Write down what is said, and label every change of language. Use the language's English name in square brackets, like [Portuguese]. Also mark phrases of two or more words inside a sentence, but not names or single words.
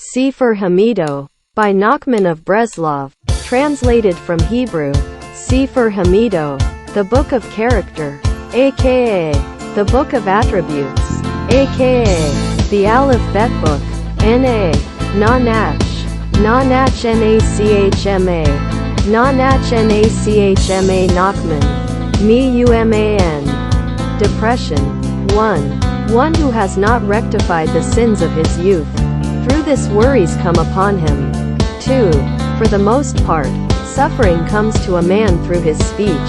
[English] Sefer haMidot, by Nachman of Breslov, translated from Hebrew. Sefer haMidot, the Book of Character, aka the Book of Attributes, aka the Aleph Bet Book, N.A. [Hebrew] Na-Nach, Na-Nach N-A-C-H-M-A, Na-Nach N-A-C-H-M-A Nachman, Me-U-M-A-N. [English] Depression. 1 who has not rectified the sins of his youth. Through this worries come upon him. 2. For the most part, suffering comes to a man through his speech.